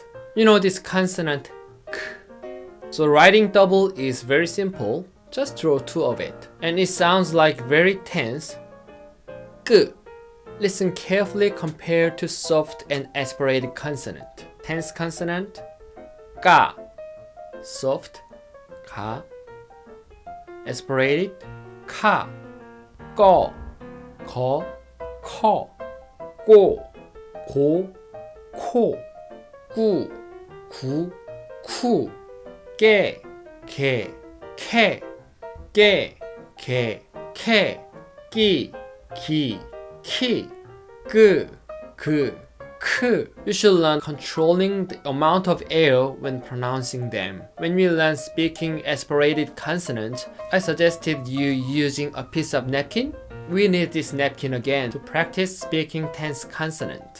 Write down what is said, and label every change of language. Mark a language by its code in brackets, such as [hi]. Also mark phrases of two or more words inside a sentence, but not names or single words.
[en] You know this consonant K. So writing double is very simple. Just draw 2 of it. And it sounds like very tense. K. Listen carefully compared to soft and aspirated consonant. Tense consonant Ka. Soft Ka. Aspirated Ka. Ko. [ko] Ko. Ko. Go. Go. Ko. Gu. Gu. Ku. Ge. Ke. Ke. Ge. Ke. Ke. Ki. Ki. Ki. G. G. K. [en] You should learn controlling the amount of air when pronouncing them. When we learn speaking aspirated consonants, I suggested you using a piece of napkin. We need this napkin again to practice speaking tense consonant.